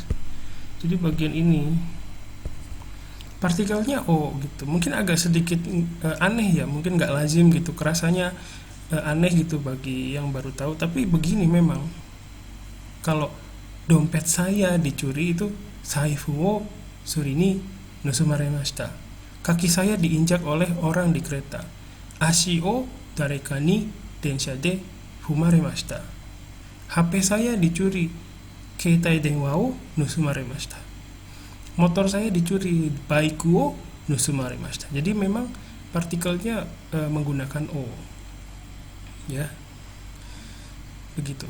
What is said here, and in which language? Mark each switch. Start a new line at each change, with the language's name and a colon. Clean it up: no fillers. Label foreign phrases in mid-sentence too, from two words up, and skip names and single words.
Indonesian: Jadi bagian ini partikelnya O gitu. Mungkin agak sedikit aneh ya, mungkin nggak lazim gitu. Kerasanya aneh gitu bagi yang baru tahu. Tapi begini memang, kalau dompet saya dicuri itu
Japanese: 財布をスリに盗まれました.
Indonesian: Kaki saya diinjak oleh orang di kereta.
Japanese: 足を誰かに電車で踏まれました.
Indonesian: HP saya dicuri.
Japanese: 携帯電話を盗まれました.
Indonesian: Motor saya dicuri.
Japanese: バイクを盗まれました.
Indonesian: Jadi memang partikelnya menggunakan O. Ya. Begitu.